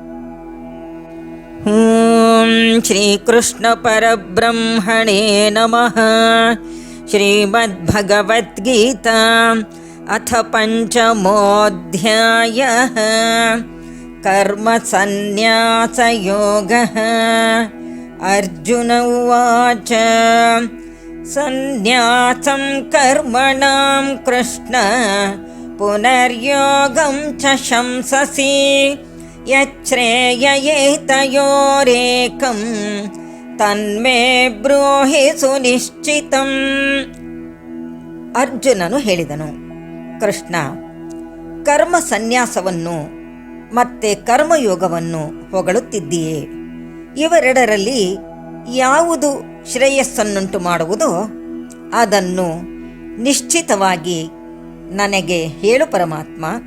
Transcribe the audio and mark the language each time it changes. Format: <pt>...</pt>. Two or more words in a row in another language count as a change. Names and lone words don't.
<sa>ಶ್ರೀಕೃಷ್ಣ ಪರಬ್ರಹ್ಮಣೇ ನಮಃ. ಶ್ರೀಮದ್ಭಗವದ್ಗೀತಾ ಅಥ ಪಂಚಮೋಧ್ಯಾಯಃ. ಕರ್ಮ ಸನ್ಯಾಸ ಯೋಗಃ. ಅರ್ಜುನ ಉವಾಚ. ಸನ್ಯಾಸಂ ಕರ್ಮಣಾಂ ಕೃಷ್ಣ ಪುನರ್ಯೋಗಂ ಚ ಶಂಸಸಿ ಯಚ್ಛ್ರೇಯಯೇತಯೋರೇಕಂ ತನ್ಮೇ ಬ್ರೂಹಿ ಸುನಿಶ್ಚಿತಂ.</sa> <kn>ಅರ್ಜುನನು ಹೇಳಿದನು, ಕೃಷ್ಣ, ಕರ್ಮ ಸನ್ಯಾಸವನ್ನು ಮತ್ತೆ ಕರ್ಮಯೋಗವನ್ನು ಹೊಗಳುತ್ತಿದ್ದೀಯೇ. ಇವೆರಡರಲ್ಲಿ ಯಾವುದು ಶ್ರೇಯಸ್ಸನ್ನುಂಟು ಮಾಡುವುದೋ ಅದನ್ನು ನಿಶ್ಚಿತವಾಗಿ ನನಗೆ ಹೇಳು ಪರಮಾತ್ಮ.</kn>